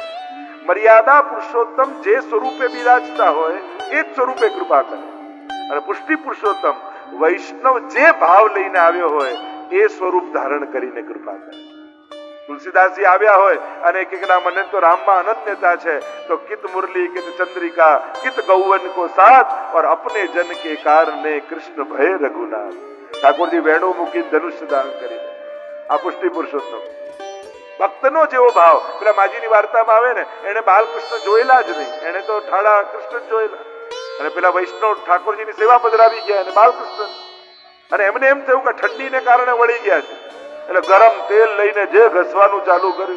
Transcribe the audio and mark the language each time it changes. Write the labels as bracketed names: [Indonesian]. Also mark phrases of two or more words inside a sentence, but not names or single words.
[Gujarati] મર્યાદા પુરુષોત્તમ જે સ્વરૂપે બિરાજતા હોય એ જ સ્વરૂપે કૃપા કરે. અને પુષ્ટિ પુરુષોત્તમ વૈષ્ણવ જે ભાવ લઈને આવ્યો હોય એ સ્વરૂપ ધારણ કરીને કૃપા કરે. તુલસીદાસજી આવ્યા હોય અને કે ના મને તો રામમાં અનન્યતા છે તો [Hindi] कित मुरली कित चंद्रिका कित गौवन को साथ और अपने जन के कारणे कृष्ण भय रघुनाथ. [Gujarati] ઠાકોરજી વેણુ મૂકી ધનુષ્ય દાન કરી. આ પુષ્ટિ પુરુષોત્તમ ભક્તનો જેવો ભાવ. પેલા માજીની વાર્તામાં આવે ને, એને બાલકૃષ્ણ જોયેલા જ નહીં, એને તો ઠાડા કૃષ્ણ જોયેલા. અને પેલા વૈષ્ણવ ઠાકોરજીની સેવા પધરાવી ગયા અને બાલકૃષ્ણ. અને એમને એમ થયું કે ઠંડીને કારણે વળી ગયા છે એટલે ગરમ તેલ લઈને જે ઘસવાનું ચાલુ કર્યું.